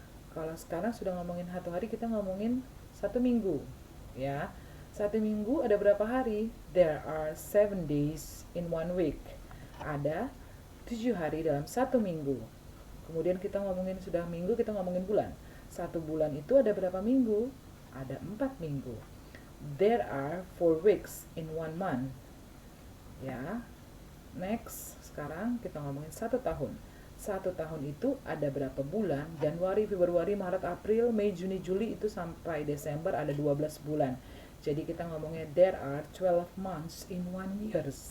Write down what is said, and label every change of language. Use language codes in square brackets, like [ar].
[id] Kalau sekarang sudah ngomongin 1 hari, kita ngomongin 1 minggu, ya. 1 minggu ada berapa hari? [en] There are 7 days in 1 week. [id] Ada 7 hari dalam 1 minggu. Kemudian kita ngomongin sudah minggu, kita ngomongin bulan. 1 bulan itu ada berapa minggu? Ada 4 minggu. [en] There are 4 weeks in 1 month. [id] Ya. Next, sekarang kita ngomongin 1 tahun. 1 tahun itu ada berapa bulan? Januari, Februari, Maret, April, Mei, Juni, Juli, itu sampai Desember ada 12 bulan. Jadi kita ngomongnya [en] there are 12 months in 1 year.